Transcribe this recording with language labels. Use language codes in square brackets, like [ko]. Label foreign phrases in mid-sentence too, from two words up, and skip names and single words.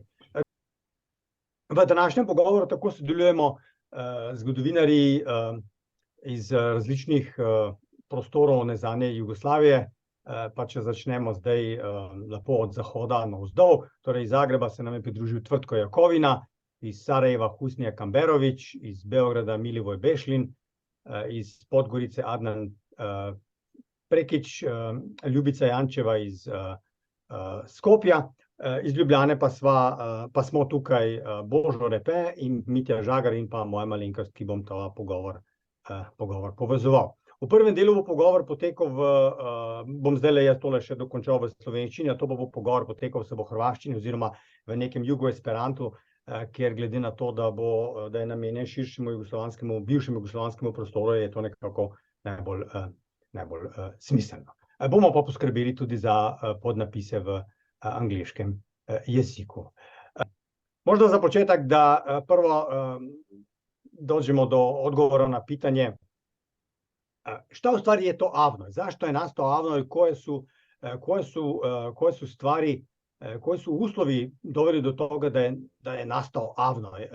[sl] V današnjem pogovoru tako sodelujemo zgodovinarji iz različnih prostorov nezanje Jugoslavije. Pa če začnemo zdaj lepo od zahoda navzdol, torej iz Zagreba se nam je pridružil Tvrtko Jakovina, iz Sarajeva Husnija Kamberović, iz Beograda Milivoj Bešlin, iz Podgorice Adnan Prekić, Ljubica Jančeva iz Skopja, iz Ljubljane pa smo tukaj Božo Repe in Mitja Žagar in pa moja malenkost, ki bom ta pogovor povezoval. V prvem delu bo pogovor potekal bom zdajle jaz tole še dokončal v slovenščini, to bo pogovor potekal v srbohrvaščini oziroma v nekem jugoesperantu, ker glede na to, da je namenjen širšemu bivšemu jugoslovanskemu prostoru, je to nekako najbolj smiselno. Bomo pa poskrbeli tudi za podnapise v angleškem jeziku. [sr] Možda za početek, da prvo dođemo do odgovora na pitanje šta u stvari je to Avnoj, zašto je nastao Avnoj, koje su stvari, koji su uslovi doveli do toga da je nastao Avnoj.